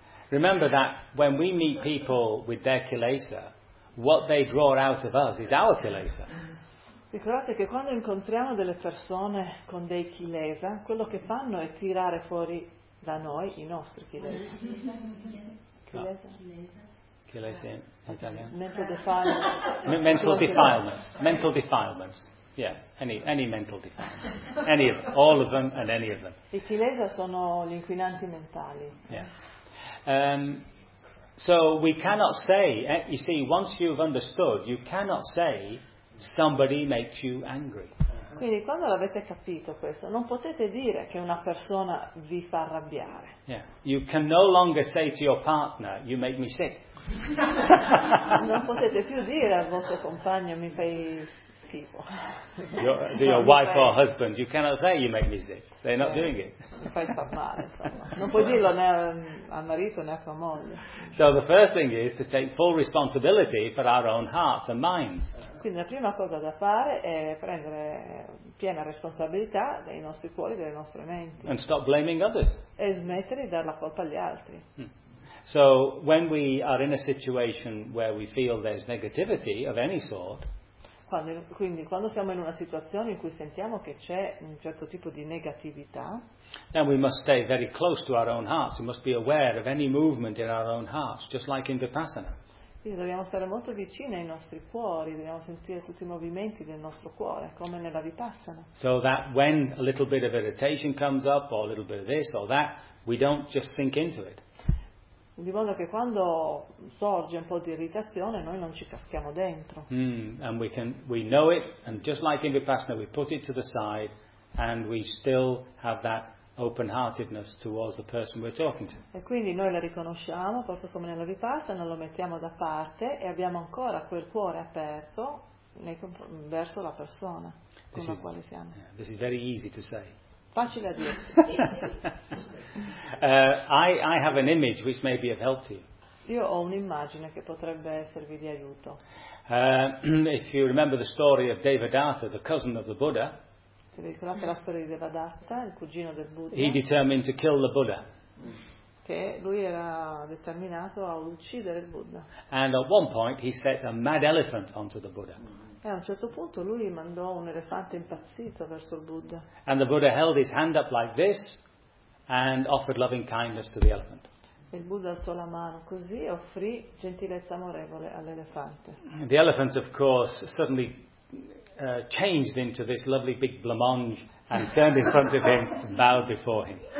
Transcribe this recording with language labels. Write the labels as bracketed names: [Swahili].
[English] Remember that when we meet people with their kilesa, what they draw out of us is our kilesa. [Italian] Ricordate che quando incontriamo delle persone con dei chilesa, quello che fanno è tirare fuori da noi i nostri chilesa. Chilesa? Chilesa in italiano? [English] Mental defilement. Mental defilement. Mental defilement. Yeah, any mental defilement. Any of them. All of them and any of them. [Italian] I chilesa sono gli inquinanti mentali. [English] Yeah. So we cannot say, you see, once you've understood, you cannot say somebody makes you angry. [Italian] Quindi quando l'avete capito questo, non potete dire che una persona vi fa arrabbiare. [English] Yeah. You can no longer say to your partner, you make me sick. [Italian] Non potete più dire al vostro compagno, mi fai schifo. [English] Your wife or husband, you cannot say you make me sick. They're not doing it. [Italian] Mi fai star male, insomma. Non puoi dirlo né al marito né a tua moglie. [English] So the first thing is to take full responsibility for our own hearts and minds. [Italian] Quindi la prima cosa da fare è prendere piena responsabilità dei nostri cuori, delle nostre menti. [English] And stop blaming others. [Italian] E smettere di dar la colpa agli altri. [English] So when we are in a situation where we feel there's negativity of any sort, [Italian] quando siamo in una situazione in cui sentiamo che c'è un certo tipo di negatività, [English] then we must stay very close to our own hearts. We must be aware of any movement in our own hearts, just like in Vipassana. [Italian] Quindi dobbiamo stare molto vicini ai nostri cuori, dobbiamo sentire tutti i movimenti del nostro cuore, come nella Vipassana. [English] So that when a little bit of irritation comes up, or a little bit of this or that, we don't just sink into it. [Italian] Di modo che quando sorge un po' di irritazione, noi non ci caschiamo dentro. [English] And we know it, and just like in Vipassana, we put it to the side, and we still have that open-heartedness towards the person we're talking to. [Italian] E quindi noi la riconosciamo, proprio come nella Vipassana, lo mettiamo da parte e abbiamo ancora quel cuore aperto verso la persona con la quale siamo. [English] Yeah, this is very easy to say. [Italian] Facile a dire. [English] I have an image which may be of help to you. [Italian] Io ho un'immagine che potrebbe esservi di aiuto. [English] If you remember the story of Devadatta, the cousin of the Buddha, [Italian] se vi ricordate la storia di Devadatta, il cugino del Buddha, [English] he determined to kill the Buddha. [Italian] Che lui era determinato a uccidere il Buddha. [English] And at one point he set a mad elephant onto the Buddha. [Italian] E a un certo punto lui mandò un elefante impazzito verso il Buddha. [English] And the Buddha held his hand up like this and offered loving kindness to the elephant. [Italian] E il Buddha alzò la mano così e offrì gentilezza amorevole all'elefante. [English] The elephant, of course, suddenly changed into this lovely big blancmange and turned in front of him and bowed before him.